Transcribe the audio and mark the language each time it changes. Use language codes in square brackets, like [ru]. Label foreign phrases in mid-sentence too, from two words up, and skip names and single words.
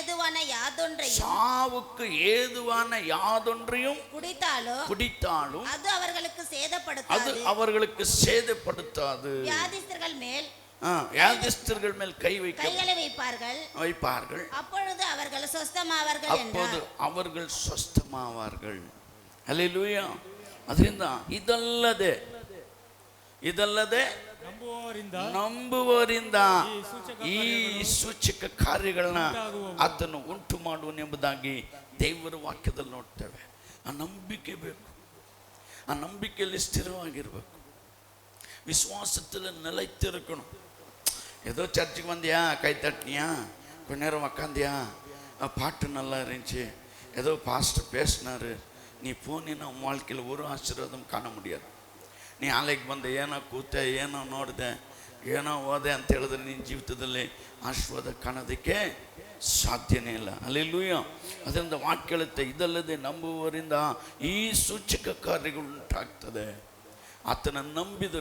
[ta] ஏதுவான யாதொன்றையும் குடித்தாலும் அது அவர்களுக்கு சேதப்படுத்தாது. வியாதிஸ்தர்கள் மேல் கைகளை வைப்பார்கள், அப்பொழுது அவர்கள் ಸ್ವಸ್ಥமாவார்கள். ಹಲ್ಲೆಲೂಯಾ. [kn] ಅದರಿಂದ ಇದಲ್ಲದೆ ನಂಬುವವರಿಂದ ಈ ಸೂಚಕ ಕಾರ್ಯಗಳನ್ನ ಆತನು ಉಂಟು ಮಾಡುವನೆಂಬುದಾಗಿ ದೇವರ ವಾಕ್ಯದಲ್ಲಿ ನೋಡ್ತೇವೆ. ಆ ನಂಬಿಕೆ ಬೇಕು. ಆ ನಂಬಿಕೆಯಲ್ಲಿ ಸ್ಥಿರವಾಗಿರ್ಬೇಕು. [ta] விசுவாசத்தில் நிலைத்திருக்கணும். ஏதோ சர்ச்சுக்கு வந்தியா, கை தட்டினியா, கொஞ்ச நேரம் உக்காந்தியா, பாட்டு நல்லா இருந்துச்சு, ஏதோ பாஸ்டர் பேசினாரு, நீ போனீன்னா உன் வாழ்க்கையில் ஒரு ஆசீர்வாதம் ಕಾಣ முடியாது. [kn] ನೀ ಆಲೆಗೆ ಬಂದೆ, ಏನೋ ಕೂತೆ, ಏನೋ ನೋಡಿದೆ, ಏನೋ ಓದೆ ಅಂತ ಹೇಳಿದ್ರೆ ನಿನ್ನ ಜೀವಿತದಲ್ಲಿ ಆಶೀರ್ವಾದ ಕಾಣೋದಕ್ಕೆ ಸಾಧ್ಯನೇ ಇಲ್ಲ. ಹಲ್ಲೆಲೂಯಾ. ಅದರಿಂದ ವಾಕ್ಯ ಹೇಳುತ್ತೆ, ಇದಲ್ಲದೆ ನಂಬುವವರಿಂದ ಈ ಸೂಚಕ ಕಾರ್ಯಗಳು ಉಂಟಾಗ್ತದೆ. ಆತನ ನಂಬಿದರು.